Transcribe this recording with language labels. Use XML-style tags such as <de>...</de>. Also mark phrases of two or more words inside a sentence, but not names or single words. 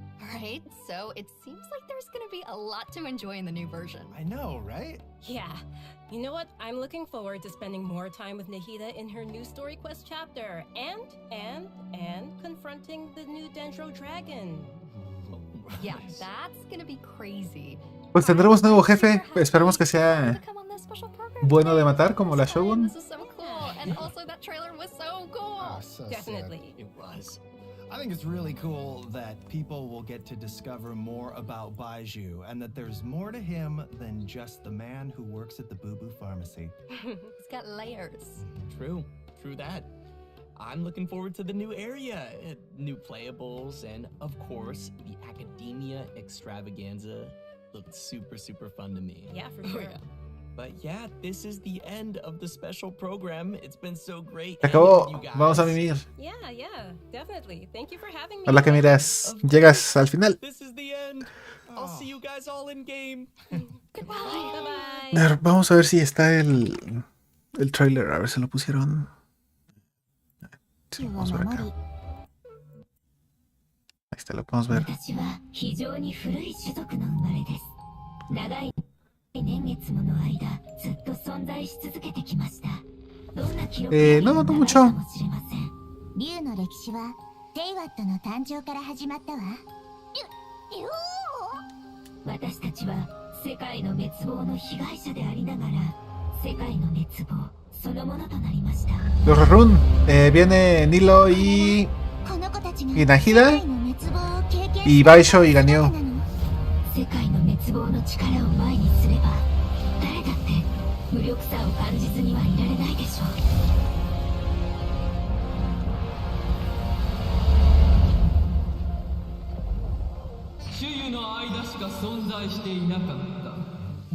<en>Alright, so it seems like there's gonna be a lot to enjoy in the new version. I know, right? Yeah. You know what? I'm looking forward to spending more time with Nahida in her new story quest chapter and confronting the new Dendro Dragon. Yeah, that's gonna be crazy.</en> <es>Pues tendremos nuevo jefe. Esperemos que sea bueno de matar como la Shogun.</es> <en>This is so cool, and also that trailer was so cool. Oh, so Definitely. It was. I think it's really cool that people will get to discover more about Baiju and that there's more to him than just the man who works at the Boo Boo Pharmacy. He's got layers. True that. I'm looking forward to the new area, new playables, and of course, the academia extravaganza looked super fun to me. Yeah, for sure. But yeah, this is the end of the special program. It's been so great.</en> <es>Se</es> <en>hanging with</en> <es>acabó.</es> <en>you guys.</en> <es>Vamos a mimir.</es> <en>Yeah, definitely. Thank you for having me.</en> <es>Hola que miras. Llegas al final.</es> <en>This is the end. I'll see you guys all in game. Goodbye. Bye-bye.</en> <es>A ver, vamos a ver si está el trailer. A ver si lo pusieron. Sí, vamos a ver acá. Ahí está, lo podemos ver.</es> <ja>私は非常に古い種族の生まれです。長い年月もの間、ずっと存在し続けてきました。どんな記録よりも長いかもしれません。竜の歴史はテイワットの誕生から始まったわ。竜王？私たちは世界の滅亡の被害者でありながら、世界の滅亡そのものとなりました。</ja> <es>Los Rarun, viene Nilo y Nahida y Baisho y Ganyu.</es> <ja>世界の滅亡の力を前にすれば誰だって無力さを感じずにはいられないでしょう。種々の間しか存在していなかった。</ja>